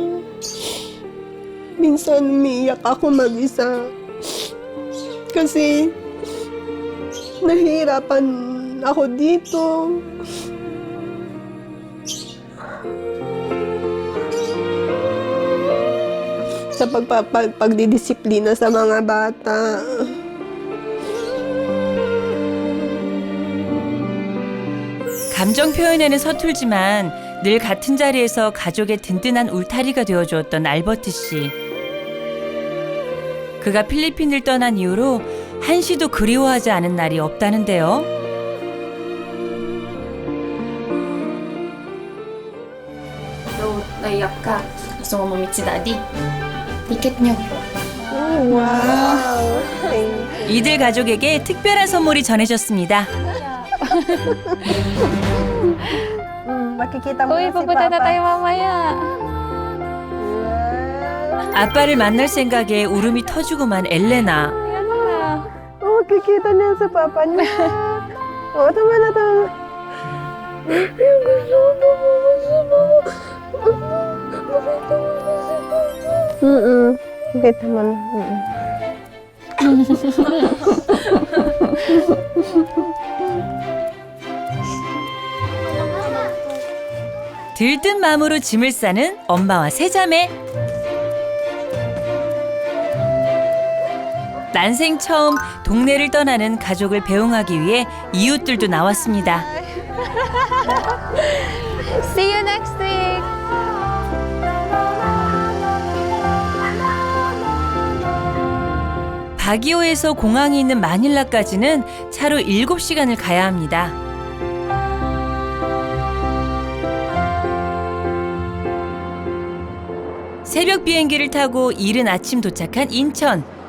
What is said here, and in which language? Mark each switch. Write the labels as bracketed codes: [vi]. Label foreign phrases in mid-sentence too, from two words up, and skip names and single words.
[tl] Minsan umiiyak ako mag-isa kasi nahihirapan ako dito. Sa pagdidisiplina sa mga bata. [ko] 감정 표현에는 서툴지만 늘 같은 자리에서 가족의 든든한 울타리가 되어주었던 알버트 씨. 그가 필리핀을 떠난 이후로 한시도 그리워하지 않은 날이 없다는데요. [tl] So, naiyak ka. Gusto mo mamit si Daddy. Ticket nyo. [en] Wow. Thank you. [ko] 이들 가족에게 특별한 선물이 전해졌습니다. [tl] Makikita mo Uy, na si pupunta na Papa. tayo mamaya. [ko] 아빠를 만날 생각에 울음이 터지고만 엘레나. [tl] Makikita niya sa Papa niya. Oo, tama na, tama. Kita mo na. [ko] 들뜬 마음으로 짐을 싸는 엄마와 세자매. 난생 처음 동네를 떠나는 가족을 배웅하기 위해 이웃들도 나왔습니다. [en] See you next week. [ko] 바기오에서 공항이 있는 마닐라까지는 차로 7시간을 가야 합니다. 새벽 비행기를 타고 이른 아침 도착한 인천.